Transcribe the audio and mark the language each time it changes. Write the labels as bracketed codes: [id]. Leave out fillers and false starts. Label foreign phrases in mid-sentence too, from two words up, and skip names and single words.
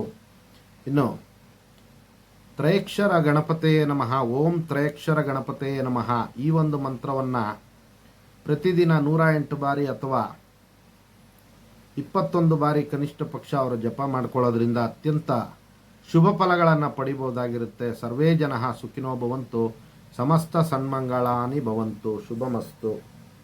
[kn] ಇನ್ನು [sa] ತ್ರಯಕ್ಷರ ಗಣಪತಿಯೇ ನಮಃ, ಓಂ ತ್ರಯಕ್ಷರ ಗಣಪತಿಯೇ ನಮಃ, [kn] ಈ ಒಂದು ಮಂತ್ರವನ್ನು ಪ್ರತಿದಿನ 108 ಬಾರಿ ಅಥವಾ 21 ಬಾರಿ ಕನಿಷ್ಠ ಪಕ್ಷ ಅವರು ಜಪ ಮಾಡ್ಕೊಳ್ಳೋದ್ರಿಂದ ಅತ್ಯಂತ ಶುಭ ಫಲಗಳನ್ನು ಪಡಿಬೋದಾಗಿರುತ್ತೆ. [sa] ಸರ್ವೇ ಜನಃ ಸುಖಿನೋ ಭವಂತು, ಸಮಸ್ತ ಸನ್ಮಂಗಳಾನಿ ಭವಂತು. ಶುಭಮಸ್ತು.